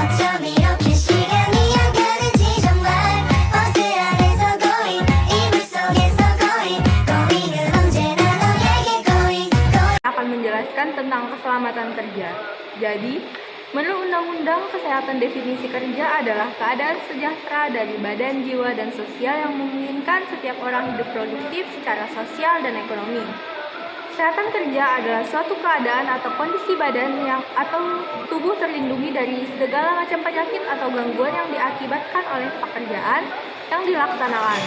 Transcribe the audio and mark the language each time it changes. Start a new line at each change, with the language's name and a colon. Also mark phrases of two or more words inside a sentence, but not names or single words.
Korean: 여유롭게 시간이 가는지 정말 버스 안에서 going 이불 속에서 going은 언제나 너에게 going
Indonesian: akan menjelaskan tentang keselamatan kerja. Jadi, menurut Undang-Undang Kesehatan definisi kerja adalah keadaan sejahtera dari badan, jiwa, dan sosial yang memungkinkan setiap orang hidup produktif secara sosial dan ekonomi. Kesehatan kerja adalah suatu keadaan atau kondisi badan atau tubuh terlindungi dari segala macam penyakit atau gangguan yang diakibatkan oleh pekerjaan yang dilaksanakan.